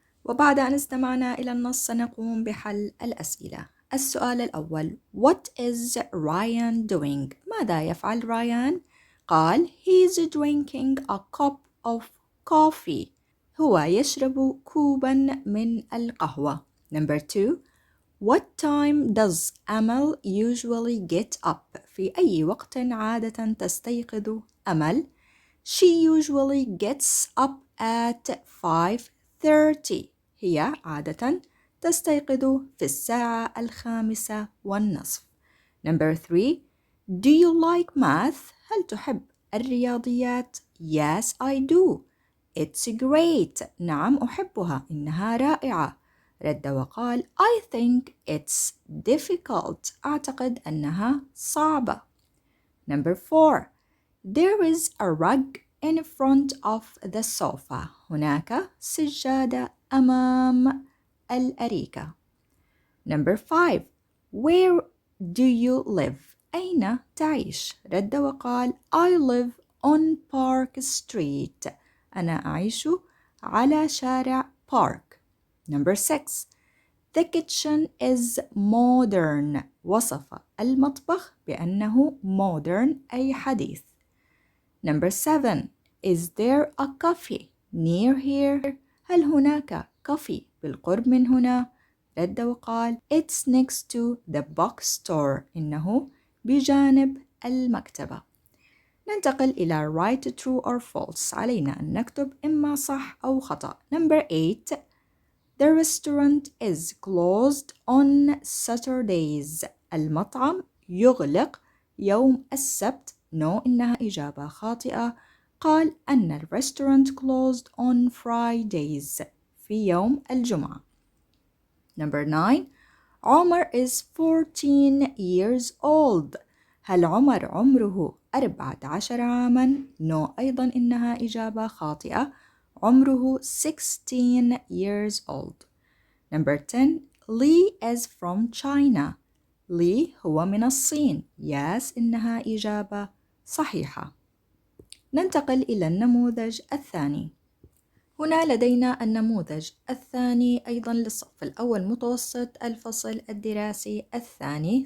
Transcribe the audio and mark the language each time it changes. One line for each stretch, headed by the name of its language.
Arabic: وبعد أن استمعنا إلى النص سنقوم بحل الأسئلة. السؤال الأول:
English: What is Ryan doing?
Arabic: ماذا يفعل رايان؟ قال
English: He's drinking a cup of coffee.
Arabic: هو يشرب كوبا من القهوة.
English: Number 2. What time does Amal usually get up?
Arabic: في أي وقت عادة تستيقظ أمل؟
English: She usually gets up at 5:30.
Arabic: هي عادة تستيقظ في الساعة 5:30.
English: Number 3. Do you like math?
Arabic: هل تحب الرياضيات؟
English: Yes, I do. It's great.
Arabic: نعم أحبها. إنها رائعة. رد وقال
English: I think it's difficult.
Arabic: أعتقد أنها صعبة.
English: Number 4. There is a rug in front of the sofa.
Arabic: هناك سجادة أمام الأريكة.
English: Number 5. Where do you live?
Arabic: أين تعيش؟ رد وقال
English: I live on Park Street.
Arabic: أنا أعيش على شارع Park.
English: Number 6. The kitchen is modern.
Arabic: وصف المطبخ بأنه modern أي حديث.
English: Number 7. Is there a cafe near here?
Arabic: هل هناك
English: coffee
Arabic: بالقرب من هنا؟ رد وقال
English: It's next to the bookstore.
Arabic: إنه بجانب المكتبة. ننتقل إلى
English: write true or false.
Arabic: علينا أن نكتب إما صح أو خطأ.
English: Number 8. The restaurant is closed on Saturdays.
Arabic: المطعم يغلق يوم السبت. No، إنها إجابة خاطئة. قال أن
English: الرestaurant closed on Fridays.
Arabic: في يوم الجمعة.
English: Number 9. Omar is 14 years old.
Arabic: هل عمر عمره 14 عاماً؟ No، أيضاً إنها إجابة خاطئة. عمره
English: 16 years old. Number 10. Lee is from China.
Arabic: Lee هو من الصين. Yes، إنها إجابة صحيحة. ننتقل إلى النموذج الثاني. هنا لدينا النموذج الثاني أيضا للصف الأول متوسط الفصل الدراسي الثاني.